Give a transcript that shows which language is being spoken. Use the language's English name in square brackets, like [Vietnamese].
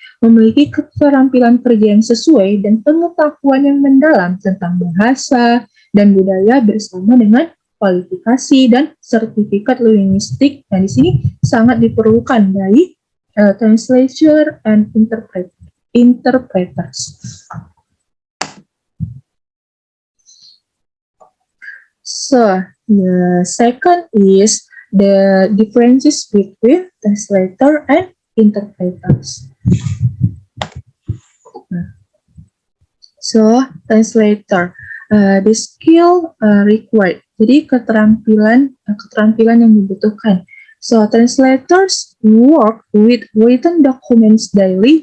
[Indonesian] memiliki keterampilan kerja yang sesuai dan pengetahuan yang mendalam tentang bahasa dan budaya bersama dengan kualifikasi dan sertifikat linguistik yang di sini sangat diperlukan dari [English] translator and interpreters. So the second is the differences between translator and interpreters. So translator, the skill required. [Indonesian] Jadi keterampilan yang dibutuhkan. [English] So translators work with written documents daily.